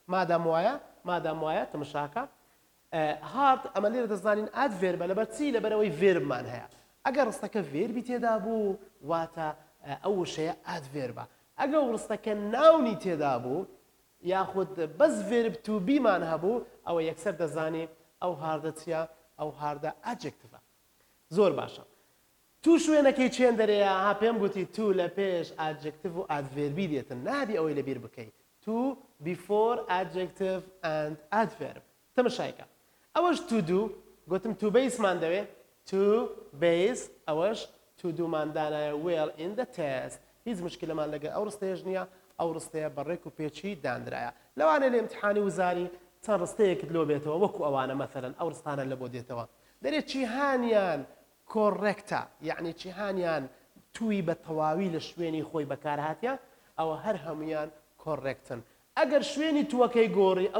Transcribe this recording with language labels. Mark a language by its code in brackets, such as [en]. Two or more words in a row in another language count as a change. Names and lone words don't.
[ckb] مادام وایە تەماشاکە هارد ئەمە لێرە دەزانین ئادڤێربە لەبەر چی لەبەرەوەی ڤێربمان هەیە ئەگەر ڕستەکە ڤێربی تێدا بوو واتە ئەو وشەیە ئادڤێربە ئەگەر ڕستەکە ناونی تێدا بوو یاخود بەس [en] verb to be [ckb] هەبوو ئەوە یەکسەر دەزانێ ئەو هاردە چیە ئەو هاردە ئادجکتیڤە. زۆر باشە تو شوێنەکەی چێن دەرەیە ها پێم گوتی تو لە پێش ئادجکتیڤ و ئادڤێربی دێتن نابی ئەوەی لەبیر بکەیت تو [en] before adjective and adverb [ckb] تەماشایکە ئەوەش تو دوو گوتم [en] to base [ckb] دەوێ [en] to base [ckb] ئەوەش to دوومان دانایە well [en] in the test [ckb] هیچ مشکلەمان لەگە ئەو ڕستەیەش نییە ئەو ڕستەیە بەڕێک و پێچی دانرایە لەوانە لە ئیمتحانی وزاری چەند ڕستەیەکت لۆ بێتەوە وەکو ئەوانە مەثەلەن ئەو ڕستانە لە بۆ دێتەوە دەرێت جیهانیان کۆڕێکتە یعنی جیهانیان توی بە تەواوی لە شوێنی خۆی بەکارهاتیە ئەوە هەر هەمویان کۆڕێکتن ئەگەر شوێنی تووەکەی گۆڕی ئەو